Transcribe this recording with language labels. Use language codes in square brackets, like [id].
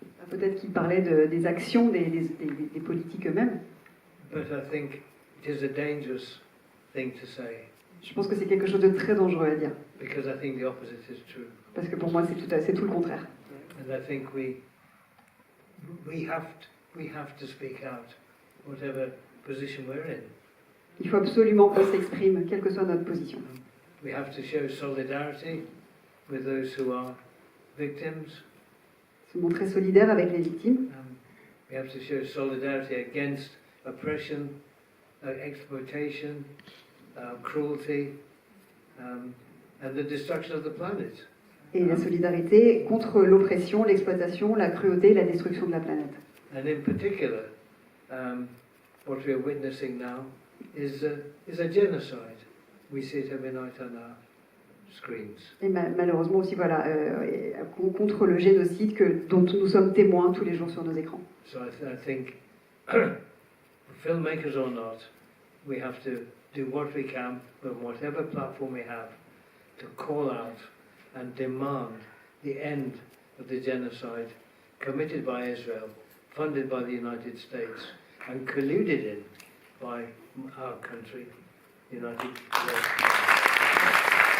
[fr] Peut-être qu'il parlait des actions des politiques eux-mêmes. [en] But I think it is a dangerous thing to say. [fr] Je pense que c'est quelque chose de très dangereux à dire. [en] Because I think the opposite is true. [fr] Parce que pour moi, c'est tout le contraire. [en] And I think we have to speak out, whatever position we're in. [fr] Il faut absolument qu'on s'exprime, quelle que soit notre position. [en] We have to show solidarity with those who are victims. [fr] Se montrer solidaire avec les victimes. [en] We have to show solidarity against oppression, exploitation, cruelty, and the destruction of the planet. [fr] Et la solidarité contre l'oppression, l'exploitation, la cruauté, la destruction de la planète. [en] And in particular, what we are witnessing now is a genocide. We see it every night on our screens. [fr] Et malheureusement aussi, voilà, contre le génocide dont nous sommes témoins tous les jours sur nos écrans. [en] So I think, filmmakers or not, we have to do what we can on whatever platform we have to call out and demand the end of the genocide committed by Israel, funded by the United States, and colluded in by our country, the United States.